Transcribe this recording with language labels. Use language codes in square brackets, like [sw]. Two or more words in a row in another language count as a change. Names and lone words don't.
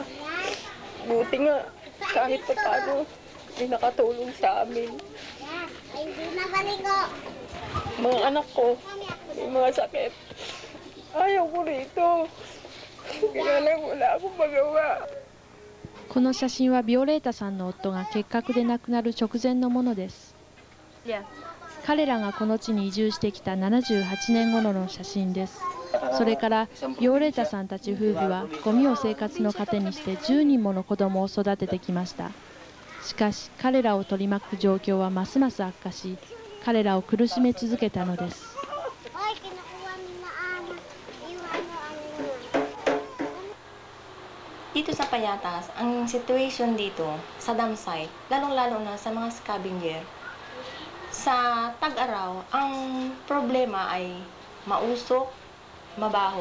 [tl] Buti nga, kahit pa paano, may nakatulong sa amin. Mga anak ko, may mga sakit. Ayaw ko rito. Kaya lang wala akong magawa. [ja] この写真はビオレータさんの夫が結核で亡くなる直前のものです。彼らがこの地に移住してきた78年頃の写真です。それからビオレータさんたち夫婦はゴミを生活の糧にして10人もの子供を育ててきました。しかし彼らを取り巻く状況はますます悪化し、彼らを苦しめ続けたのです。 [tl] Dito sa Payatas, ang situation dito sa dam site, lalong-lalo na sa mga scavenger, sa tag-araw, ang problema ay mausok, mabaho.